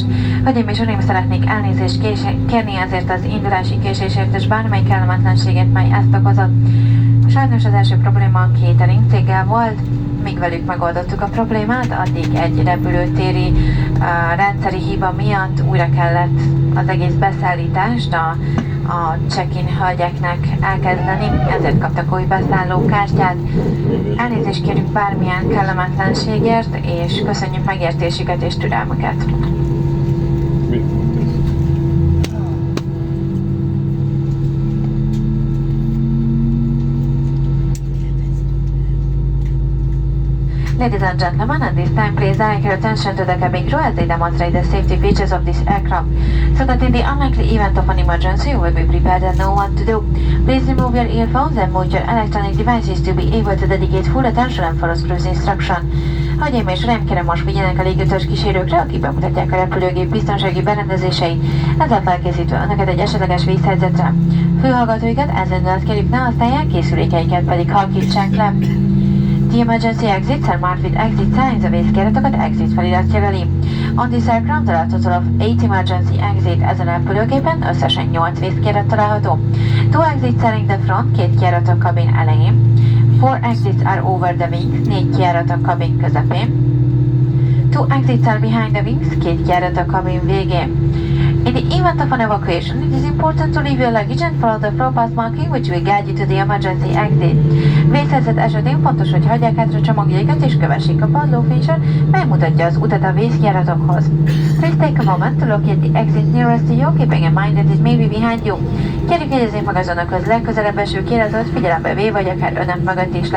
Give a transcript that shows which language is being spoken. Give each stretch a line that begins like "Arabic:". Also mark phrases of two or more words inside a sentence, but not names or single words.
Hungarian: Hölgyeim és uraim, szeretnék elnézést kérni ezért az indulási késésért és bármely kellemetlenséget, mely ezt okozott. Sajnos az első probléma a catering céggel volt. Míg velük megoldottuk a problémát, addig egy repülőtéri rendszeri hiba miatt újra kellett az egész beszállítást a check-in hölgyeknek elkezdeni, ezért kaptak új beszállókártyát. Elnézést kérünk bármilyen kellemetlenségért, és köszönjük megértésüket és türelmüket.
English: Ladies and gentlemen, at this time, please direct your attention to the cabin crew as they demonstrate the safety features of this aircraft, so that in the unlikely event of an emergency, you will be prepared and know what to do. Please remove your earphones and mute your electronic devices to be able to dedicate full attention and follow cruise instruction.
Hungarian: Hölgyeim és uraim, kérem most figyeljenek a légiutas kísérőkre, akik bemutatják a repülőgép biztonsági berendezéseit, ezzel felkészítve Önöket egy esetleges vészhelyzetre. Fülhallgatóikat ezen kérjük, ne használják, készülékeiket pedig halkítsák le.
English: The emergency exits are marked with exit signs,
Hungarian: a vészkiratokat exit felirat jelöli.
English: On this aircraft there are a total of 8 emergency exit.
Hungarian: Ezen repülőgépen összesen 8 vészkirat található.
English: 2 exits are in the front, 2
Hungarian: kijárat a kabin elején.
English: 4 exits are over the wings, 4
Hungarian: kijárat a kabin közepén.
English: 2 exits are behind the wings, 2
Hungarian: kijárat a kabin végén.
English: In the event of an evacuation, it is important to leave your luggage and follow the floor path marking which will guide you to the emergency exit.
Hungarian: Vészhelyzet esetén fontos, hogy hagyják hátra csomagjaikat és kövessék a padlófénysor, mely mutatja az utat a vészjáratokhoz.
English: Please take a moment to locate the exit nearest to you, keeping in mind that it may be behind you.
Hungarian: Kérjük, jegyezzék meg az Önökhöz legközelebb eső kínálatot, figyelembe véve, vagy akár Önök mögött is lehet.